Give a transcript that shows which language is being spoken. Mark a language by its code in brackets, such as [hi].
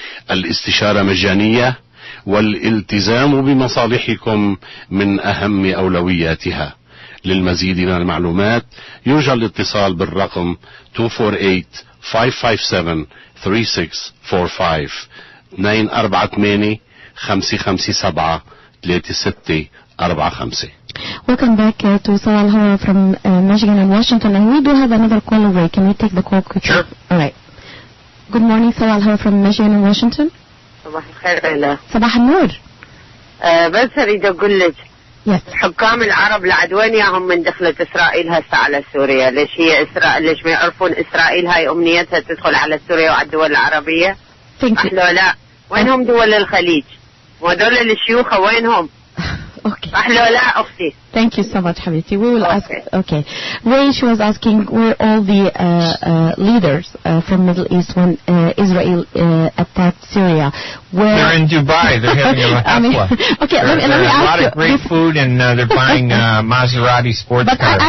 [ar] الاستشارة مجانية، والالتزام بمصالحكم من أهم أولوياتها. للمزيد من المعلومات يرجى الاتصال بالرقم 248-557-3645 248-557-3645. [en] Welcome back to Sawal Hawa from Michigan and Washington, and we do have another call away. Can we take the call quickly? Sure. All right. Good morning, Sawal Hawa from Michigan and Washington. [ar] صباح الخير ليلى. صباح النور. بس اريد اقول لك [en] Yes. [ar] حكام العرب لعدوين ياهم من دخلت اسرائيل هسه على سوريا، ليش هي اسرائيل ليش ما يعرفون اسرائيل هاي امنيتها تدخل على سوريا وعلى الدول العربيه؟ احلو لا، وينهم دول الخليج؟ وهذول الشيوخ وينهم؟ [en] Okay. [ar] احلو لا اختي. [en] Thank you so much, Habibti. We will ask. Okay. Ray, she was asking where all the leaders from Middle East when Israel attacked Syria. Where they're in Dubai. They're having a hafla. Okay, let me ask a lot of great food, and they're buying Maserati sports cars.